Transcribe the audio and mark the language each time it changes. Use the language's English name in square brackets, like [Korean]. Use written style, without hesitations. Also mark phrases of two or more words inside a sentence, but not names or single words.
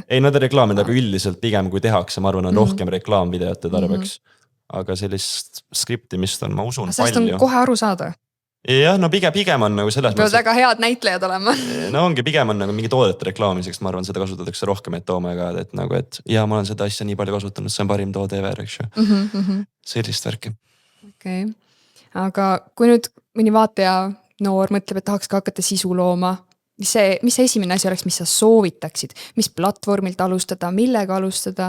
[Estonian] Ei, nad reklaamid, aga üldiselt pigem kui tehakse, ma arvan, on rohkem reklaamvideote tarbeks. Aga sellist skriptimist on, ma usun, palju. Sellest on kohe aru saada? Jah, no pigem on nagu selles mõttes. Peavad väga head näitlejad olema. No ongi, pigem on nagu mingi toodete reklaamiseks, ma arvan, seda kasutatakse rohkem, et [English] oh my god, [Estonian] et nagu, et ja ma olen seda asja nii palju kasutanud, see on parim toode ever, eks ju. Sellist värki. Okei. Aga kui nüüd mõni vaataja noor mõtleb, et tahaks ka hakata sisu looma. Mis see esimene asi oleks, mis sa soovitaksid? Mis platvormilt alustada, millega alustada?